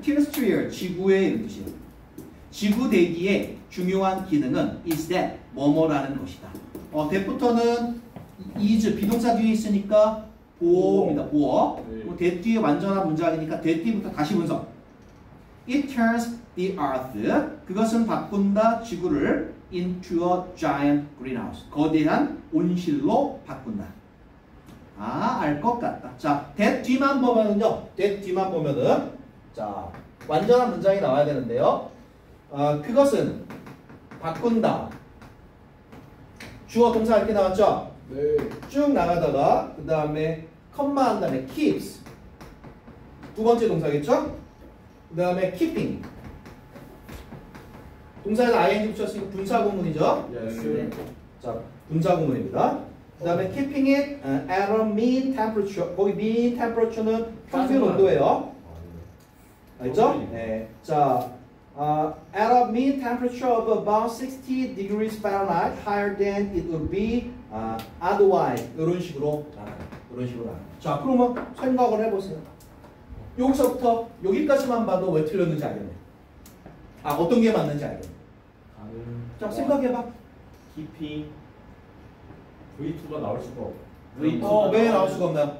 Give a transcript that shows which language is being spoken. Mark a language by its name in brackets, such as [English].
[Korean] terrestrial 지구의 이런 뜻이에요. 지구 대기의 중요한 기능은 [English] is that [Korean] 뭐뭐라는 것이다. that부터는 is 비동사 뒤에 있으니까 보어입니다. 보어. that 뒤에 완전한 문장이니까 that 뒤부터 다시 분석. [English] It turns the earth. [Korean] 그것은 바꾼다 지구를 [English] into a giant greenhouse. [Korean] 거대한 온실로 바꾼다. 아, 알 것 같다. 자, that 뒤만 보면은요. that 뒤만 보면은 자, 완전한 문장이 나와야 되는데요. 그것은 바꾼다. 주어 동사 이렇게 나왔죠? 네. 쭉 나가다가 그 다음에 컴마 한 다음에 keeps 두 번째 동사겠죠? 그 다음에 keeping 동사에서 ing 붙였으니까 분사구문이죠? 네. 자, 분사구문입니다. 그 다음에 [English] keeping it at a mean temperature. [Korean] 거기 mean temperature는 평균 온도예요. 알죠? 네. [English] 자, at a mean temperature of about 60 degrees Fahrenheit, higher than it would be otherwise. [Korean] 이런 식으로 나가요. 이런 식으로 나가요. 자, 그러면 생각을 해보세요. 여기서부터 여기까지만 봐도 왜 틀렸는지 알겠네. 어떤 게 맞는지 알겠네. 자, 생각해봐. 깊이 V2가 나올 수가 없어. 왜 나올 수가 없나요?